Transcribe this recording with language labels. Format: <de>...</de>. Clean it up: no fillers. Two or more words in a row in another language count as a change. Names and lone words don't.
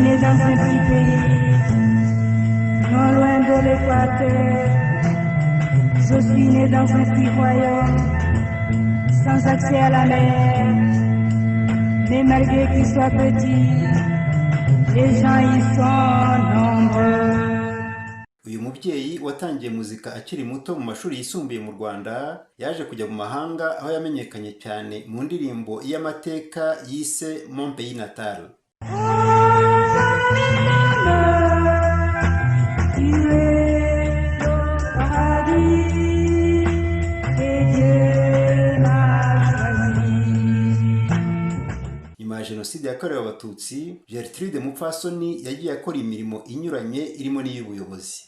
<fr>dans un petit pays, non loin de l'équateur. Je suis né dans un petit royaume, sans accès à la mer. Mais malgré qu'il soit petit, les gens y sont nombreux.</fr> <rw>Uyu mubyeyi watangiye muzika akiri muto mu mashuri yisumbuye mu Rwanda yaje kujya mu mahanga aho yamenyekanye cyane mu ndirimbo y'amateka yise Mon Pays Natal. Nyuma ya Jenoside yakorewe Abatutsi, Gertrude Mupfasoni yagiye akora imirimo inyuranye irimo n'iy'ubuyobozi.</rw>